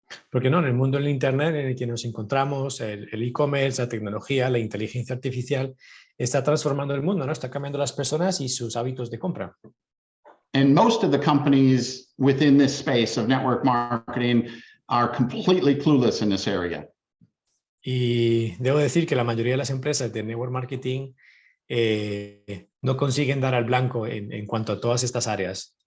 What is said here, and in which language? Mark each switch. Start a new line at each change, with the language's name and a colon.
Spanish: Porque no, en el mundo del internet en el que nos encontramos, el e-commerce, la tecnología, la inteligencia artificial está transformando el mundo, ¿no? Está cambiando las personas y sus hábitos de compra.
English: And most of the companies within this space of network marketing are completely clueless in this area.
Spanish: Y debo decir que la mayoría de las empresas de network marketing no consiguen dar al blanco en cuanto a todas estas áreas.